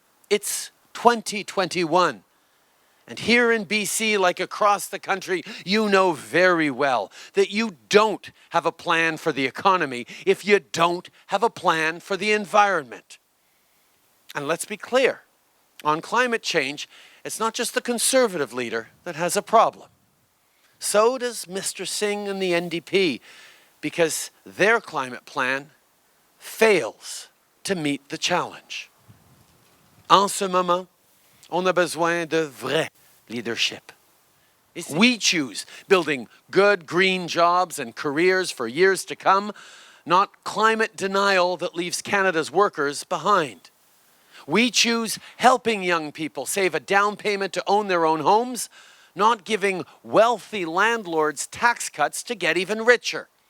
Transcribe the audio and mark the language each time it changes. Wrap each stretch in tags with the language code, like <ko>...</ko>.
<en>It's 2021. And here in BC, like across the country, you know very well that you don't have a plan for the economy if you don't have a plan for the environment. And let's be clear. On climate change, it's not just the Conservative leader that has a problem. So does Mr. Singh and the NDP, because their climate plan fails to meet the challenge.</en> <fr>En ce moment, on a besoin de vrai leadership.</fr> <en>We choose building good green jobs and careers for years to come, not climate denial that leaves Canada's workers behind. We choose helping young people save a down payment to own their own homes, not giving wealthy landlords tax cuts to get even richer.</en>